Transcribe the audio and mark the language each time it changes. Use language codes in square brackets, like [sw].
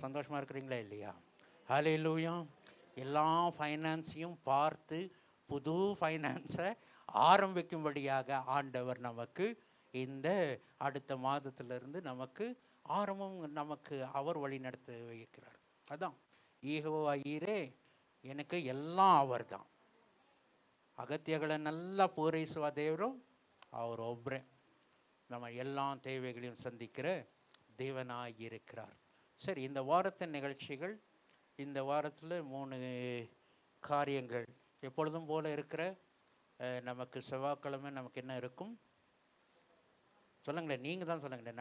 [ta] சந்தோஷமாக இருக்கிறீங்களா இல்லையா? ஹல்லேலூயா. எல்லா ஃபைனான்ஸையும் பார்த்து புது ஃபைனான்ஸை ஆரம்பிக்கும்படியாக ஆண்டவர் நமக்கு இந்த அடுத்த மாதத்திலிருந்து நமக்கு நமக்கு அவர் வழி நடத்த வைக்கிறார். அதான் யெகோவா ஈரே, எனக்கு எல்லாம் அவர் தான். [kn] ಅಗತ್ಯಗಳನ್ನೆಲ್ಲ ಪೂರೈಸುವ ದೇವರು ಅವರೊಬ್ಬರೇ. [ta] நம்ம எல்லா தேவைகளையும் சந்திக்கிற தேவனாக இருக்கிறார். சரி, இந்த வாரத்தின் நிகழ்ச்சிகள், இந்த வாரத்தில் 3 காரியங்கள் எப்பொழுதும் போல் இருக்கிற. நமக்கு செவ்வாய்க்கிழமை நமக்கு என்ன இருக்கும்? சொல்லுங்களேன், நீங்கள் தான் சொல்லுங்களேன்.